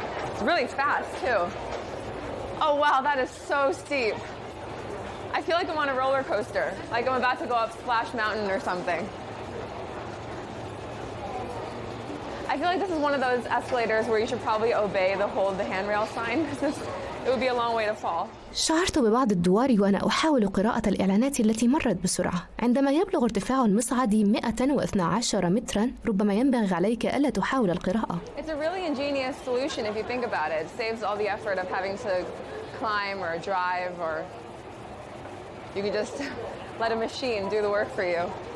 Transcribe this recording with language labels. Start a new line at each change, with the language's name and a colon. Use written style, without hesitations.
English: It's really fast too. Oh wow, that is so steep. I feel like I'm on a roller coaster, like I'm about to go up Splash Mountain or something. I feel like this is one of those escalators where you should probably obey the hold the handrail sign, because it would be a long way to fall.
Arabic: شعرت ببعض الدوار وأنا أحاول قراءة الإعلانات التي مرت بسرعة. عندما يبلغ ارتفاع المصعد 112 متراً، ربما ينبغي عليك ألا تحاول القراءة.
English: It's a really ingenious solution if you think about it. It saves all the effort of having to climb or drive, or you can just let a machine do the work for you.